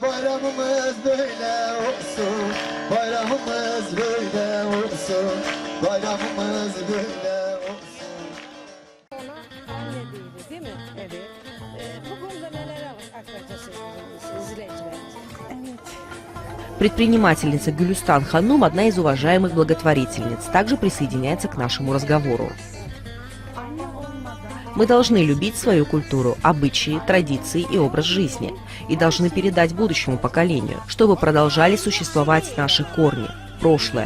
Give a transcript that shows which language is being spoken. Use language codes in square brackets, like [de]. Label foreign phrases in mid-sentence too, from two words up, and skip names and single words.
[tr] Bayramımız böyle olsun. Bayramımız böyle olsun. Bayramımız böyle olsun. Ona anne değildi değil mi? Evet. Bu konuda neler aktaracağız izleyicilerimize? [ru] Предпринимательница Гюлюстан Ханум, одна из уважаемых благотворительниц, также присоединяется к нашему разговору. Мы должны любить свою культуру, обычаи, традиции и образ жизни, и должны передать будущему поколению, чтобы продолжали существовать наши корни, прошлое.